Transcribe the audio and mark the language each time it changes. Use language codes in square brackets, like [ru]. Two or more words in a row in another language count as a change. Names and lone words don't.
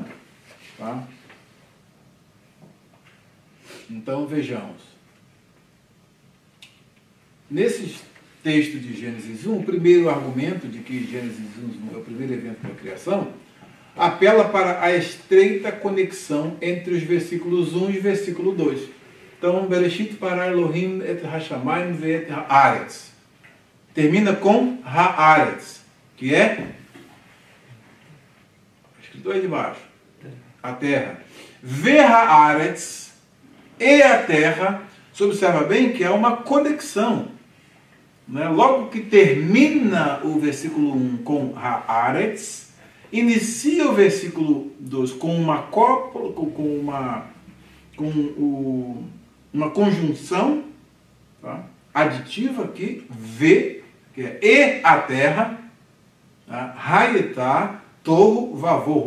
[pt] Tá? Então vejamos. Nesses textos de Gênesis 1, o primeiro argumento de que Gênesis 1 é o primeiro evento da criação, apela para a estreita conexão entre os versículos 1 e versículo 2. Então, [he] בראשית ברא אלהים את השמים ואת הארץ. [pt] Termina com haaretz, que é, escrito aí de baixo, a terra. [he] והארץ, [pt] e a terra. Você observa bem que é uma conexão. Logo que termina o versículo 1 com haaretz, inicia o versículo 2 com uma cópula, uma conjunção, tá, aditiva aqui, ve, que é e a terra, tá, [he] היתה תהו ובהו.